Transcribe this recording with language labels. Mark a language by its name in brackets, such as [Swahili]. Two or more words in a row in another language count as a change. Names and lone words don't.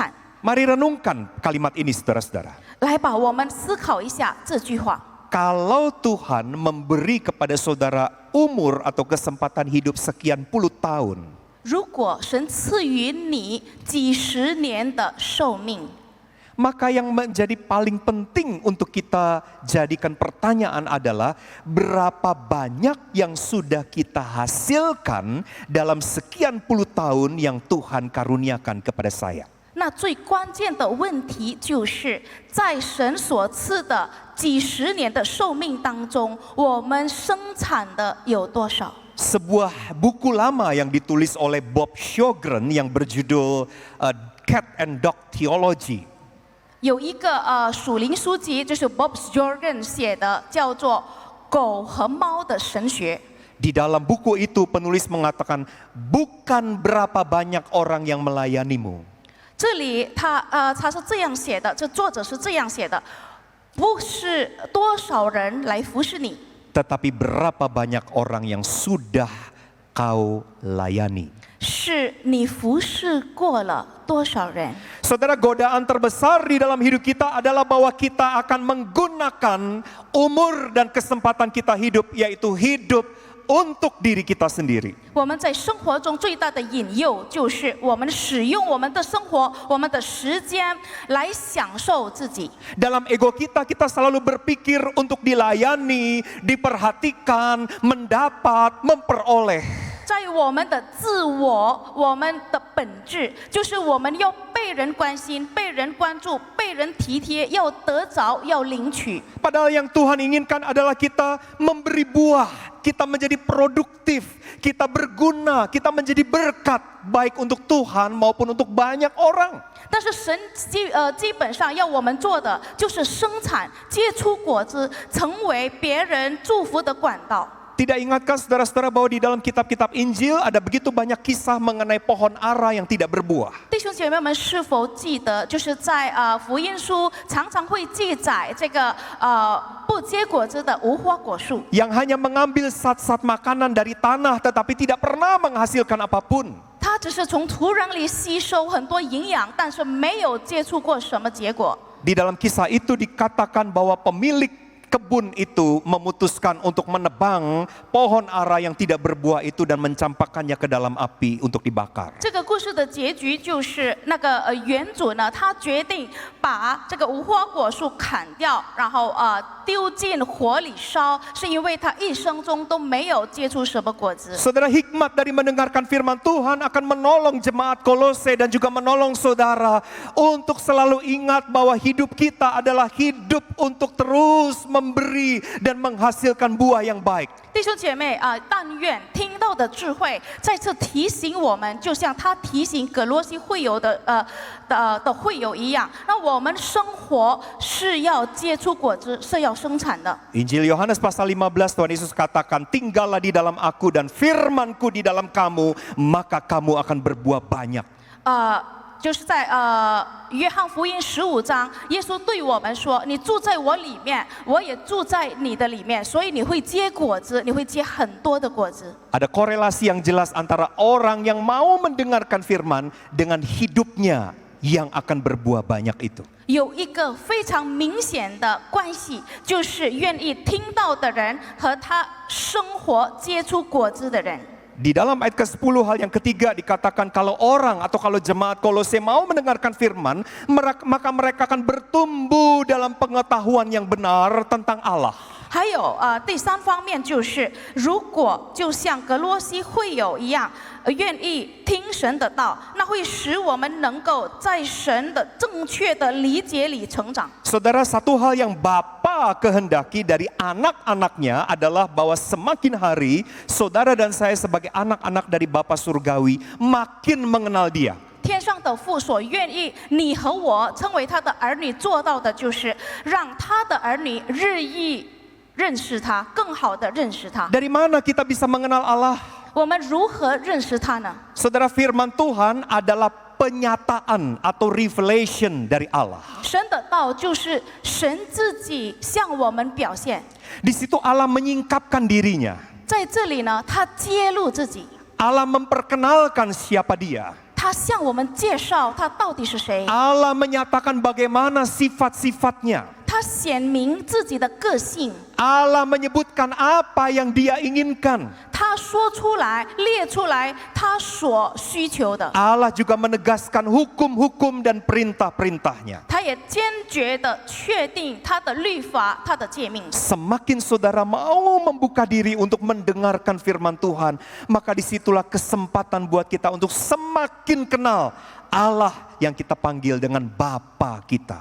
[Indonesian] Mari renungkan kalimat ini, saudara-saudara. [Chinese] 来吧，我们思考一下这句话。 [Indonesian] Kalau Tuhan memberi kepada saudara umur atau kesempatan hidup sekian puluh tahun, [Chinese] 如果神赐予你几十年的寿命， [Indonesian] maka yang menjadi paling penting untuk kita jadikan pertanyaan adalah berapa banyak yang sudah kita hasilkan dalam sekian puluh tahun yang Tuhan karuniakan kepada saya. [Chinese] 那最关键的问题就是在神所赐的几十年的寿命当中，我们生产的有多少？ [Indonesian] Sebuah buku lama yang ditulis oleh Bob Sjogren yang berjudul Cat and Dog Theology. [Chinese] 有一个属灵书籍，就是 Bob Jorgen 写的，叫做《 狗和猫的神学。 [Indonesian] Di dalam buku itu penulis mengatakan, bukan berapa banyak orang yang melayanimu. [Chinese] 这里他是这样写的，这作者是这样写的，不是多少人来服侍你， [Indonesian] Tetapi berapa banyak orang yang sudah kau layani. [Chinese] 是你服侍过了多少人。 [Indonesian] Saudara, godaan terbesar di dalam hidup kita adalah bahwa kita akan menggunakan umur dan kesempatan kita hidup, yaitu hidup untuk diri kita sendiri. [Chinese] 我们在生活中最大的引诱，就是我们使用我们的生活、我们的时间来享受自己。 [Indonesian] Dalam ego kita, kita selalu berpikir untuk dilayani, diperhatikan, mendapat, memperoleh. [Chinese] 在我们的自我，我们的本质就是我们要被人关心、被人关注、被人体贴，要得着，要领取。 [Indonesian] Padahal yang Tuhan inginkan adalah kita memberi buah, kita menjadi produktif, kita berguna, kita menjadi berkat, baik untuk Tuhan maupun untuk banyak orang. [Chinese] 但是神基本上要我们做的就是生产、结出果子，成为别人祝福的管道。 [Indonesian] Tidak ingatkah saudara-saudara bahwa di dalam kitab-kitab Injil ada begitu banyak kisah mengenai pohon ara yang tidak berbuah? [Chinese] 弟兄姐妹们，是否记得，就是在福音书常常会记载这个不结果子的无花果树， [Indonesian] Yang hanya mengambil zat-zat makanan dari tanah tetapi tidak pernah menghasilkan apapun. [Chinese] 它只是从土壤里吸收很多营养，但是没有结出过什么结果。 [Indonesian] Di dalam kisah itu dikatakan bahwa pemilik kebun itu memutuskan untuk menebang pohon ara yang tidak berbuah itu dan mencampakkannya ke dalam api untuk dibakar. [Chinese] 这个故事的结局就是那个园主呢，他决定把这个无花果树砍掉，然后丢进火里烧，是因为他一生中都没有结出什么果子。 [Indonesian] Saudara, hikmat dari mendengarkan firman Tuhan akan menolong jemaat Kolose dan juga menolong saudara untuk selalu ingat bahwa hidup kita adalah hidup untuk terus memberi dan menghasilkan buah yang baik. [Chinese] 弟兄姐妹但愿听到的智慧再次提醒我们，就像他提醒葛罗西会友的会友一样，那我们生活是要结出果子，是要生产的。 [Indonesian] Injil Yohanes pasal 15, Tuhan Yesus katakan, tinggallah di dalam aku dan firmanku di dalam kamu, maka kamu akan berbuah banyak. [Chinese] 就是在约翰福音15章，耶稣对我们说：“你住在我里面，我也住在你的里面，所以你会结果子，你会结很多的果子。” [Indonesian] Ada korelasi yang jelas antara orang yang mau mendengarkan firman dengan hidupnya yang akan berbuah banyak itu. [Chinese] 有一个非常明显的关系，就是愿意听到的人和他生活结出果子的人。 [Indonesian] Di dalam ayat ke-10 hal yang ketiga dikatakan kalau orang atau kalau jemaat Kolose mau mendengarkan firman, maka mereka akan bertumbuh dalam pengetahuan yang benar tentang Allah. [Chinese] 还有第三方面就是，如果就像格罗西会友一样，愿意听神的道，那会使我们能够在神的正确的理解里成长。 [Indonesian] Saudara, satu hal yang Bapa kehendaki dari anak-anaknya adalah bahwa semakin hari saudara dan saya sebagai anak-anak dari Bapa Surgawi makin mengenal Dia. [Chinese] 天上的父所愿意你和我成为他的儿女做到的，就是让他的儿女日益认识他，更好的认识他。 [Indonesian] Dari mana kita bisa mengenal Allah? [Chinese] 我们如何认识他呢？ [Indonesian] Saudara, firman Tuhan adalah penyataan atau revelation dari Allah. [Chinese] 神的道就是神自己向我们表现， [Indonesian] Di situ Allah menyingkapkan dirinya. [Chinese] 在这里呢，他揭露自己， [Indonesian] Allah memperkenalkan siapa Dia. [Chinese] 他向我们介绍他到底是谁， [Indonesian] Allah menyatakan bagaimana sifat-sifatnya. [Chinese] 他显明自己的个性， [Indonesian] Allah menyebutkan apa yang Dia inginkan. [Chinese] 他说出来、列出来他所需求的， [Indonesian] Allah juga menegaskan hukum-hukum dan perintah-perintahnya. [Chinese] 他也坚决的确定他的律法、他的诫命。 [Indonesian] Semakin saudara mau membuka diri untuk mendengarkan firman Tuhan, maka disitulah kesempatan buat kita untuk semakin kenal Allah yang kita panggil dengan Bapa kita.